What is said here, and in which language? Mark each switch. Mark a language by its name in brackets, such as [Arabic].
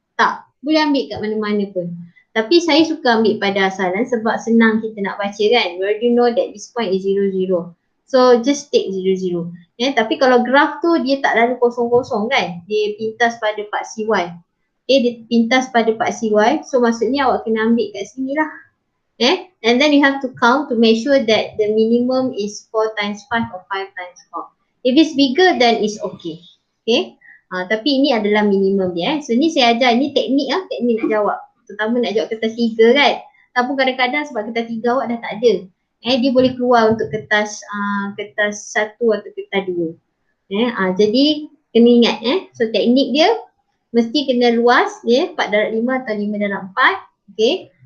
[Malay] Tak, boleh ambil kat mana-mana pun. Tapi saya suka ambil pada asalan sebab senang kita nak baca kan. [English] We already know that this point is 0, 0. So just take 0, 0. [Malay] Tapi kalau graf tu dia tak lalu kosong-kosong kan. Dia pintas pada paksi Y. Okay, dia pintas pada paksi Y. So maksudnya awak kena ambil kat sini lah. [English] And then you have to count to make sure that the minimum is 4 times 5 or 5 times 4. If it's bigger, then it's okay. Okay. [Malay] Tapi ini adalah minimum dia. So ni saya ajar, ni teknik teknik nak jawab. Terutama nak jawab kertas 3 kan. Tapi kadang-kadang sebab kertas 3 awak dah tak ada. Dia boleh keluar untuk kertas 1 atau kertas 2. Jadi kena ingat So teknik dia mesti kena luas 4 darab 5 atau 5 darab 4. Okay.